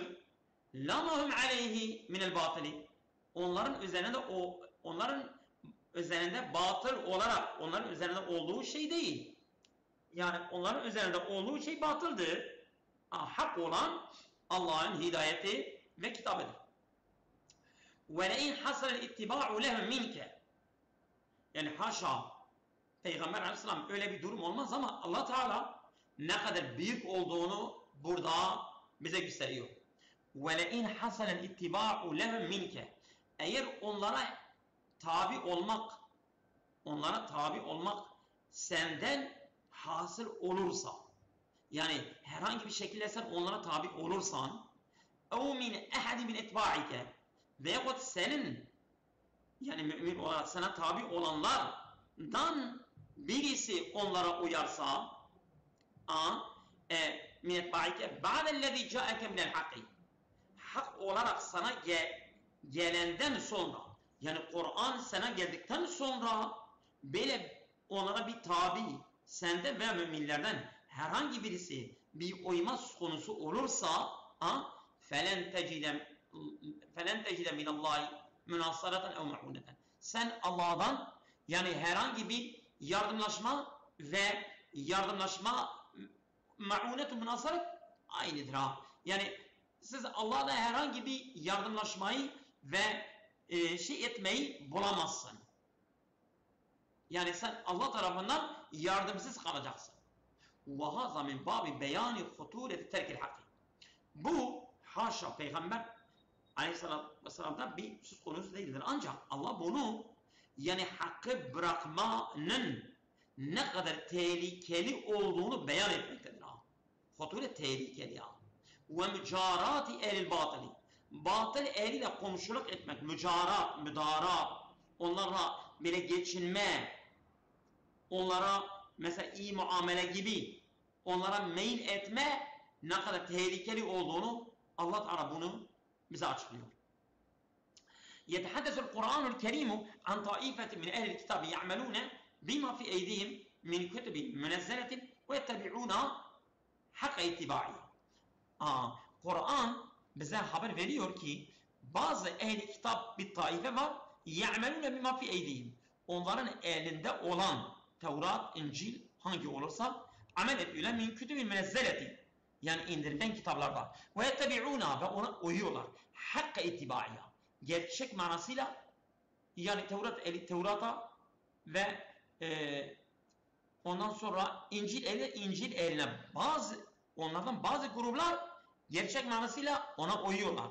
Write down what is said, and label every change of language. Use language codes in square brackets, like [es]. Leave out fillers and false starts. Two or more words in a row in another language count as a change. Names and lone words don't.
[ar] لا ما هم عليه من الباطل. Onların üzerinde batıl olarak onların üzerinde olduğu şey değil. [tr] Yani onların üzerinde olduğu şey batıldır. Hak olan Allah'ın hidayeti ve kitabıdır. [ar] وَلَاِنْ حَصَلَ الْاِتِّبَاعُ لَهُمْ مِنْكَ. [tr] Yani haşa Peygamber Aleyhisselam öyle bir durum olmaz ama Allah Teala ne kadar büyük olduğunu burada bize gösteriyor. [ar] وَلَاِنْ حَصَلَ الْاِتِّبَاعُ لَهُمْ مِنْكَ. [tr] Eğer onlara tabi olmak senden hasıl olursa, yani herhangi bir şekilde sen onlara tabi olursan, [ar] اَوْ مِنْ اَحَدٍ مِنْ اَتْبَاعِكَ [tr] veyahut senin, yani mümin olarak sana tabi olanlardan birisi onlara uyarsa, [ar] مِنْ اَتْبَاعِكَ بَعْدَ الَّذ۪ي جَاءَكَ مِنَ الْحَقِّ. [tr] Hak olarak sana gelenden sonra, yani Kur'an sana geldikten sonra böyle onlara bir tabi, sende ve müminlerden herhangi birisi bir uyma konusu olursa [ar] فَلَنْ تَجِدَ مِنَ اللّٰهِ مُنَاصَرَةً اَوْ مَعُونَةً. [tr] Sen Allah'dan yani herhangi bir yardımlaşma ve ma'unet-u münasaret aynıdır ha. Yani siz Allah'la herhangi bir yardımlaşmayı ve etmeyi bulamazsın. Yani sen Allah tarafından yardımsız kalacaksın. [ar] وَهَذَا مِنْ بَابِ بَيَانِ خُطُورَةِ تَرْكِ الْحَقِّ. [tr] Bu haşa Peygamber Aleyhisselatü Vesselam'da bir söz konusu değildir. Ancak Allah bunu yani hakkı bırakmanın ne kadar tehlikeli olduğunu beyan etmektedir. Huturet tehlikeli. [ar] ومجاورة أهل الباطل. [tr] batıl ehliyle komşuluk etmek, müdara, onlarla böyle geçinme, onlara mesela iyi muamele gibi, onlara meyil etme ne kadar tehlikeli olduğunu Allah Teala bunu bize açıklıyor. [ar] يتحدث القرآن الكريم عن طائفة من أهل الكتاب يعملون بما في أيديهم من كتب منزلة ويتبعون حق اتباعه. [tr] Kur'an bize haber veriyor ki bazı ehli kitap bir taife var. [ar] يعملون بما في أيديهم. [tr] Onların elinde olan Tevrat, İncil hangi olursa amel ediyorlar [ar] من كتب منزلة. [tr] Yani indirilen kitaplarda. [ar] ويتبعون [tr] ve ona uyuyorlar. [ar] حق اتباعه. [tr] Gerçek manasıyla yani Tevrat'a ve ondan sonra İncil eline onlardan bazı gruplar gerçek manasıyla ona uyuyorlar.